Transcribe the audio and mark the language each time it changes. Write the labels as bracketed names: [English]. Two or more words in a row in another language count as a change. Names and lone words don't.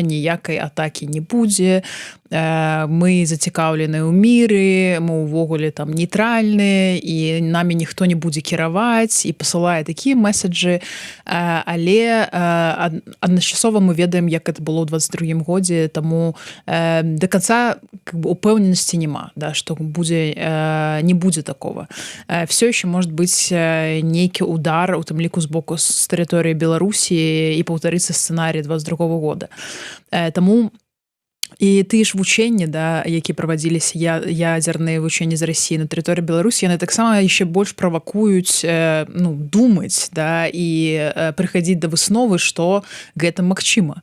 [Belarusian] ніякай атакі не будзе, мы зацікаўленыя ў міры, мы ўвогуле там нейтральныя і намі ніхто не будзе кіраваць, і пасылае такія месаджы, але адначасова мы ведаем, як [Russian] это было [Belarusian] ў 22 годзе, таму [Russian] до конца [Belarusian] упэўненасці няма, да, што будзе, не будзе такого. [Russian] Все еще может быть [Belarusian] нейкі удар, у тым ліку з боку з тэрыторыі Беларусі, і паўтарыцца сцэнарый 22 года. Таму і тыя ж вучэнні, да, які правадзіліся, ядзерныя вучэнні з Расіі на тэрыторыі Беларусі, яны таксама яшчэ больш правакуюць думаць, да, і прыхадзіць да высновы, што гэта магчыма.